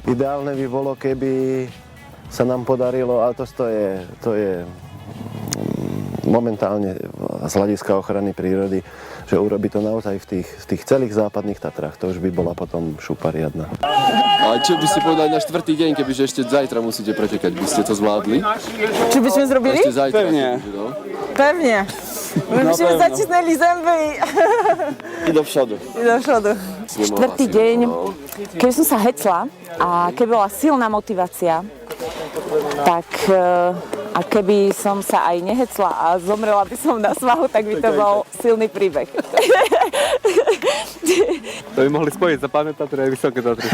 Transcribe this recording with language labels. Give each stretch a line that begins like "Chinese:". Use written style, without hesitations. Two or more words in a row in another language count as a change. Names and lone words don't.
Slovak: Ideálne by bolo, keby sa nám podarilo, ale to je momentálne z hľadiska ochrany prírody, že urobí to naozaj v tých celých západných Tatrách. To už by bola potom šupa riadna. A čo by ste povedali na 4. deň, kebyže ešte zajtra musíte pretekať? By ste to zvládli? Čo by sme zrobili? Ešte zajtra.
Polish: Pewnie. My byśmy zacisnęli zęby I do przodu.
Slovak: Štvrtý deň, keby som sa hecla a keby bola silná motivácia, tak a keby som sa aj nehecla a zomrela by som na svahu, tak by to bol silný príbeh. To by mohli spojiť, zapamätať teda aj vysoké Tatry.